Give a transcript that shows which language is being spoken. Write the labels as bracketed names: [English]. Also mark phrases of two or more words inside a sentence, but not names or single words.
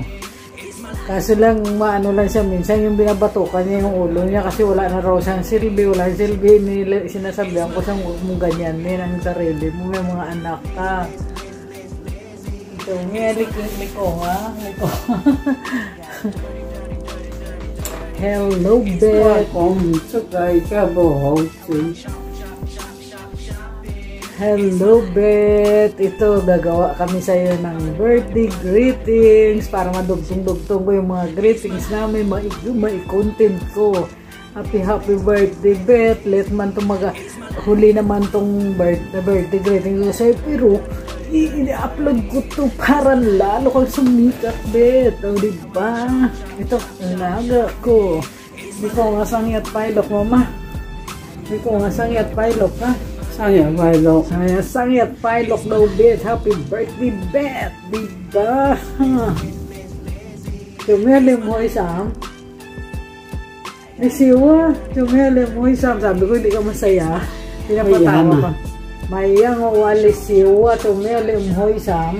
[Filipino] Kaso lang, maano lang siya, minsan yung binabatukan niya yung ulo niya kasi wala na raw siyang silbi, sinasabihan ko siyang huwag mong ganyan din ang sarili mo, may mga anak ka. Ito nga, liko nga. Hello, Beth. [Cantonese] 講唔出㗎，而家冇好似。 [Filipino] Hello, Beth. Ito, gagawa kami sa iyo ng [English] birthday greetings [Filipino] para madugtong-dugtong ko yung mga greetings namin, mai-content ko. [English] Happy birthday, Beth. [Filipino] Let man itong huli naman itong [English] birthday greetings [Filipino] ko sa'yo. Pero, i-upload ko ito para lalo kang sumikat, Beth. O, diba? Ito, alaga ko. Hindi ko nga Sangyat Pailok, mama. Hindi ko nga Sangyat Pailok, ha? [Cantonese] 生日快樂， [Filipino] Saya Sangyat Pailok daw, Beth. [English] Happy birthday, Beth. [Filipino] Diba? Tumili mo isang. Ay, siwa. Tumili mo isang. Sabi ko, hindi ka masaya. Pinapatawa pa. Mayang walis siwa tumili umhoy Sam.